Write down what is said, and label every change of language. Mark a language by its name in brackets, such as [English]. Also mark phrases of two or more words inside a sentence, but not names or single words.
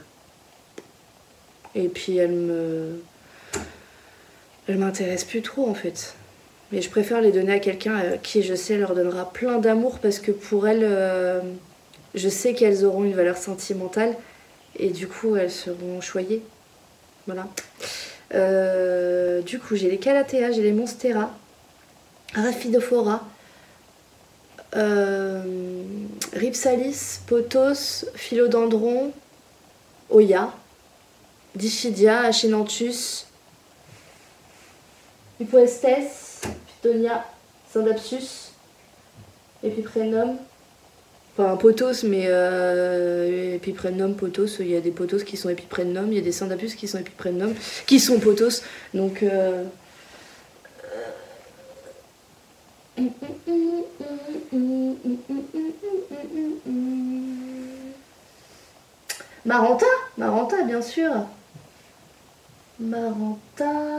[French] Et puis elles m'intéressent plus trop en fait. Mais je préfère les donner à quelqu'un qui, je sais, leur donnera plein d'amour parce que pour elles, je sais qu'elles auront une valeur sentimentale et du coup, elles seront choyées. Voilà. Du coup, j'ai les calathea, j'ai les monstera, Rhaphidophora, Rhipsalis, Pothos, Philodendron, Oya, Dischidia, Achenanthus, Hypoestes, Pitonia, Syndapsus, Epiprenum, enfin Pothos, mais Epiprenum, Pothos, il y a des Pothos qui sont Epiprenum, il y a des Syndapsus qui sont Epiprenum, qui sont Pothos, donc Maranta, Maranta bien sûr, Maranta.